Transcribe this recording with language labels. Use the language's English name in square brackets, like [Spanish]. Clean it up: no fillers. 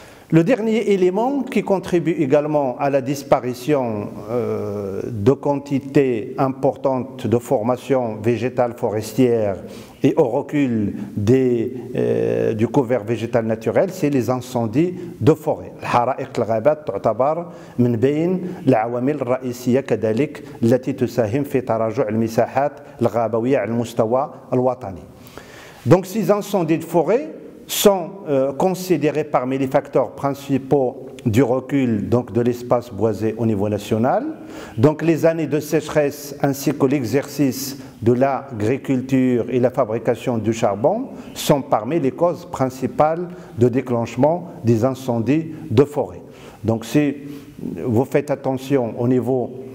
[French] Le dernier élément qui contribue également à la disparition de quantités importantes de formations végétales forestières et au recul du couvert végétal naturel, c'est les incendies de forêt. [Arabic] الحرائق الغابات تعتبر من بين العوامل الرئيسية كذلك التي تساهم في تراجع المساحات الغابوية على المستوى الوطني. [French] Donc ces incendies de forêt sont considérés parmi les facteurs principaux du recul donc, de l'espace boisé au niveau national. Donc les années de sécheresse ainsi que l'exercice de l'agriculture et la fabrication du charbon sont parmi les causes principales de déclenchement des incendies de forêt. Donc si vous faites attention au niveau